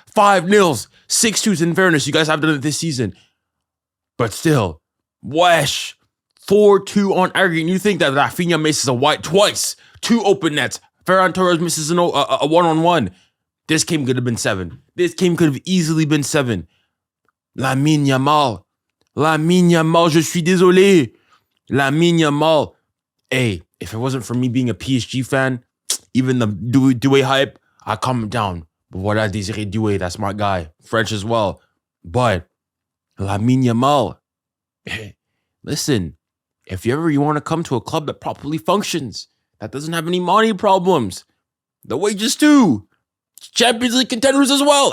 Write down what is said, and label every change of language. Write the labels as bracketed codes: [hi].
[en] 5-0s, 6-2s. In fairness, you guys have done it this season. But still, wesh, 4-2 on aggregate. You think that Rafinha misses a white twice. 2 open nets. Ferran Torres misses a one-on-one. This game could have been 7. This game could have easily been 7. [fr] Lamine Yamal, je suis désolé. [en] Lamine Yamal. Hey, if it wasn't for me being a PSG fan, even the Doué hype, I calm him down. But what I Désiré Doué, that's my guy. French as well. But Lamine Yamal, hey, listen, if you want to come to a club that properly functions, that doesn't have any money problems, the wages too, Champions League contenders as well.